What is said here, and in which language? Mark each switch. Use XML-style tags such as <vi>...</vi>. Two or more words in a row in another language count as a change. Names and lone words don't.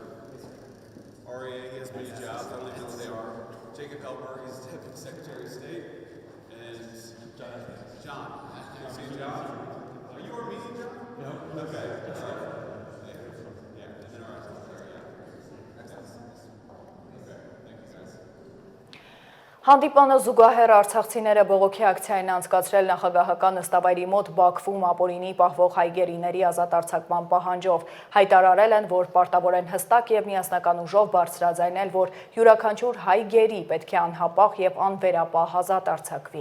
<en>REA, he has many jobs. I don't even know what they are. Jacob Helberg, he's Deputy Secretary of State. And John. You see John? Are you our meeting, John? No. Okay, all right. Yeah, and then our Secretary, yeah.</en> <hy>Հանդիպանը զուգահեռ արցախցիները բողոքի ակցիային անցկացրել նախագահական նստավայրի մոտ Բաքվում ապօրինի պահվող հայ գերիների ազատ արձակման պահանջով, հայտարարել են, որ պարտավոր են հստակ և միասնական ուժով բարձրաձայնել, որ յուրաքանչյուր հայ գերի պետք է անհապաղ և անվերապահ ազատ արձակվի։</hy>